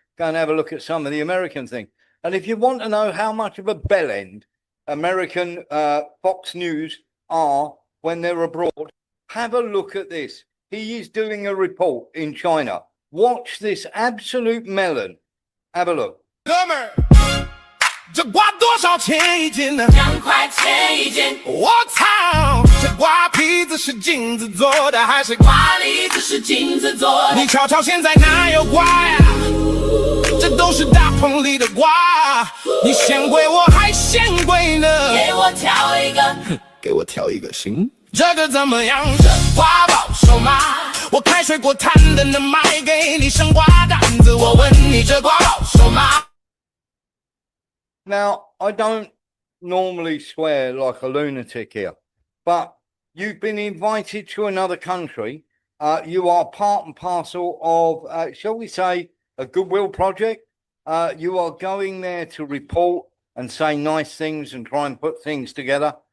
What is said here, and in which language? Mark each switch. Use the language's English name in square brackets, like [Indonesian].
[English] Go and have a look at some of the American thing. And if you want to know how much of a bellend American Fox News are when they're abroad, have a look at this. He is doing a report in China. Watch this absolute melon. Have a look. [Chinese] 这瓜多少钱一斤呢？2块钱一斤。我操，这瓜皮子是金子做的，还是瓜梨子是金子做的？你瞧瞧现在哪有瓜呀？这都是大棚里的瓜。你嫌贵我还嫌贵呢。给我挑一个，给我挑一个行。这个怎么样？这瓜保收吗？我开水锅摊的能卖给你生瓜担子。我问你这瓜保收吗？ [English] Now, I don't normally swear like a lunatic here, but you've been invited to another country. You are part and parcel of, shall we say, a goodwill project. You are going there to report and say nice things and try and put things together.